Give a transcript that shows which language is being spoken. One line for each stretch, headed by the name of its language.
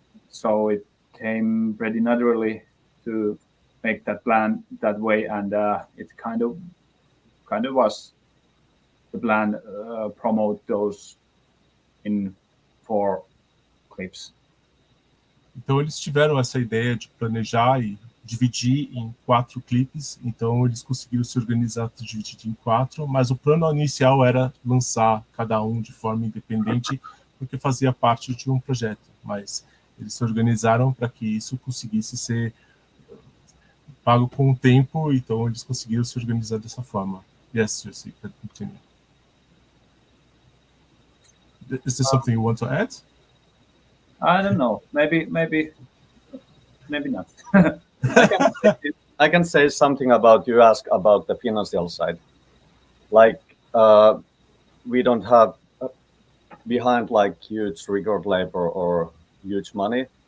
English: So it came pretty naturally to make that plan that way, and it kind of was the plan, promote those in 4 clips.
Portuguese: Então eles tiveram essa ideia de planejar e dividir em 4 clipes, então eles conseguiram se organizar para dividir em 4, mas o plano inicial era lançar cada um de forma independente, porque fazia parte de um projeto, mas eles se organizaram para que isso conseguisse ser pago com o tempo, então eles conseguiram se organizar dessa forma.
English: Yes, Jesse, continue. Is there something you want to add? I don't know. Maybe not. I can say something about, you ask about the financial side. Like, we don't have behind like huge record labor or huge money.